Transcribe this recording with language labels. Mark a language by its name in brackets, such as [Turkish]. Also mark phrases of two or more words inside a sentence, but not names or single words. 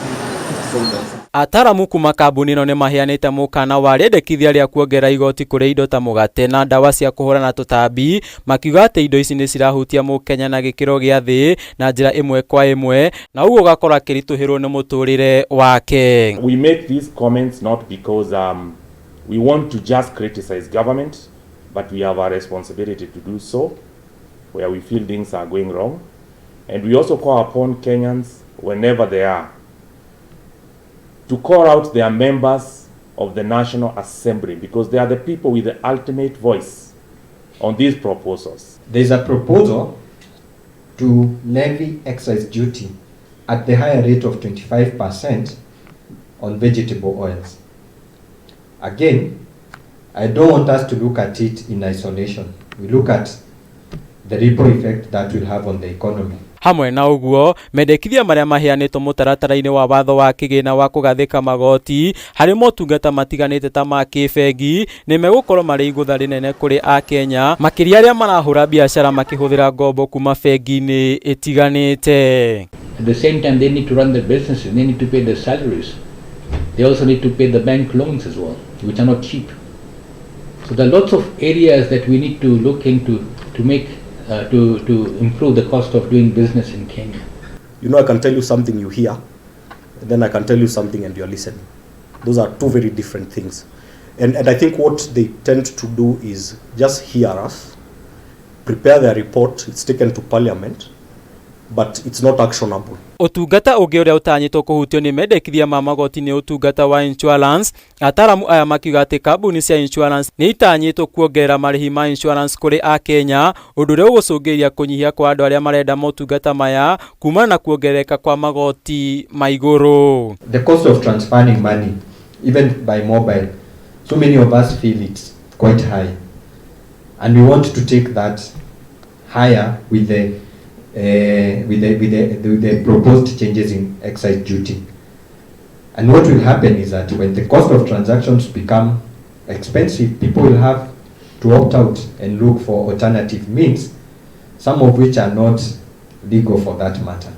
[Kikuyu] Ataramu kuma kambuni no ne maheanite mukana wa rendekithia ria kuongera igoti kuri indo ta mugate na ndawa cia kuhurana tutambi, makiuga ati indo ici ni cirahutia mukenya na gikiro gia thi na njira imwe kwa imwe, na uguo gakora kirituhirwo ni muturire wake. [English] We make these comments not because we want to just criticize government, but we have a responsibility to do so where we feel things are going wrong, and we also call upon Kenyans whenever they are to call out their members of the National Assembly, because they are the people with the ultimate voice on these proposals. There is a proposal to levy excise duty at the higher rate of 25% on vegetable oils. Again, I don't want us to look at it in isolation. We look at the ripple effect that will have on the economy. [Kikuyu] Hamwe na uguo, mendekithia maria maheanitwo mutaratara-ini wa watho wa kigina wa kugathika magoti hari motungata matiganite ta ma kibengi ni megukorwo mari igutha rinene kuri Akenya, makiria aria marahura biashara makihuthira ngombo kuma bengi-ini itiganite. [English] At the same time, they need to run their businesses, they need to pay their salaries. They also need to pay the bank loans as well, which are not cheap. So there are lots of areas that we need to look into to make to improve the cost of doing business in Kenya. You know, I can tell you something, you hear, and then I can tell you something and you're listening. Those are two very different things. And I think what they tend to do is just hear us, prepare their report, it's taken to parliament, but it's not actionable. [Kikuyu] Utungata ugi uria utanyitwo kuhutio ni mendekithia ma magoti ni utungata wa insurance. Ataramu aya makiuga ati kambuni cia insurance ni itanyitwo kuongerera marihi ma insurance kuri Akenya, undu uria ugucungiria kunyihia kwa andu aria marenda motungata maya kumana na kuongereka kwa magoti ma iguru. [English] The cost of transferring money, even by mobile, so many of us feel it's quite high, and we want to take that higher with the proposed changes in excise duty. And what will happen is that when the cost of transactions become expensive, people will have to opt out and look for alternative means, some of which are not legal for that matter.